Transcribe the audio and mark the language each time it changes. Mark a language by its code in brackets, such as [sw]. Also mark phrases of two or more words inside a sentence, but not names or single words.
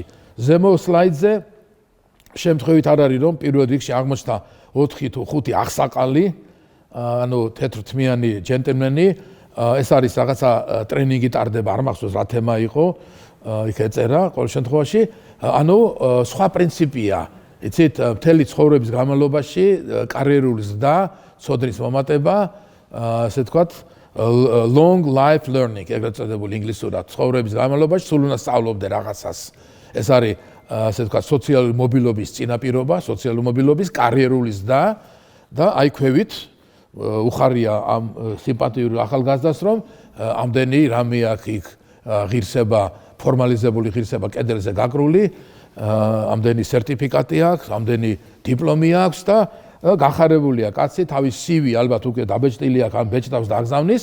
[ka] ზემო სლაიდზე შემთხვევით არ არის, რომ პირველ რიგში აღმოჩნდა 4 თუ 5 აღსაყალი, ანუ თეთრთმიანი ჯენტლმენი, ეს არის რაღაცა ტრენინგი ტარდება, არ მახსოვს რა თემა იყო, იქ ეწერა ყოველ შემთხვევაში, ანუ სხვა პრინციპია. იცით, მთელი ცხოვრების განმავლობაში კარიერული ზრდა, ცოდნის მომატება, ასე ვთქვათ, [en] long life learning, [ka] ეგრეთ წოდებული ინგლისურად, ცხოვრების განმავლობაში სულ უნდა სწავლობდე რაღაცას. ეს არის, ასე ვთქვათ, სოციალური მობილობის წინაპირობა, სოციალური მობილობის კარიერული ზრდა და აი ქვევით უხარია ამ სიმპათიური ახალგაზრდას, რომ ამდენი რამე აქვს იქ ღირსება, ფორმალიზებული ღირსება კედელზე გაკრული, ამდენი სერტიფიკატი აქვს, ამდენი დიპლომი აქვს და გახარებულია კაცი, თავის CV ალბათ უკვე დაბეჭდილი აქვს, ან ბეჭდავს და აგზავნის.